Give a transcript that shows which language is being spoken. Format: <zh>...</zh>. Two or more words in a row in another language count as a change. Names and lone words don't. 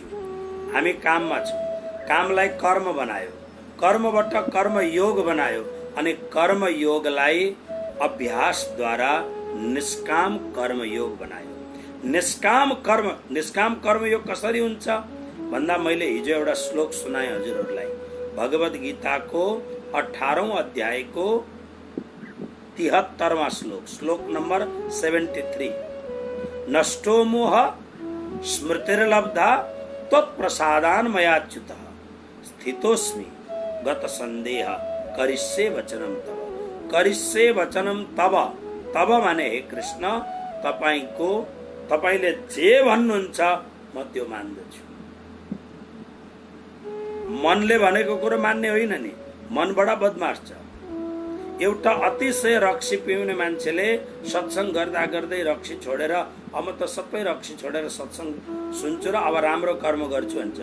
<ne>हामी काममा छौँ, कामलाई कर्म बनायो, कर्मबाट कर्म योग बनायो, अनि कर्म योगलाई अभ्यासद्वारा निष्काम कर्म योग बनायो। निष्काम कर्म योग कसरी हुन्छ भन्दा मैले हिजो एउटा श्लोक सुनाएँ हजुरहरूलाई। भगवत गीताको 18औं अध्यायको 73वां श्लोक, श्लोक नम्बर 73।</ne> <sa>नष्टो मोह स्मृतिर्लब्धा त्वत्प्रसादान् मयाच्युत स्थितोस्मि गत संदेह करिष्ये वचनम तव। करिष्ये वचनम तव,</sa> <ne>तव माने हे कृष्ण तपाईले जे भन्नुहुन्छ म त्यो मान्दछु। मनले भनेको कुरो मान्ने होइन नि, मन बडा बदमाश छ। एउटा अतिशय रक्सी पिउने मान्छेले सत्संग गर्दा गर्दै रक्सी छोडेर अब म त सबै रक्सी छोडेर सत्संग सुन्छु र अब राम्रो कर्म गर्छु भन्छ।</ne>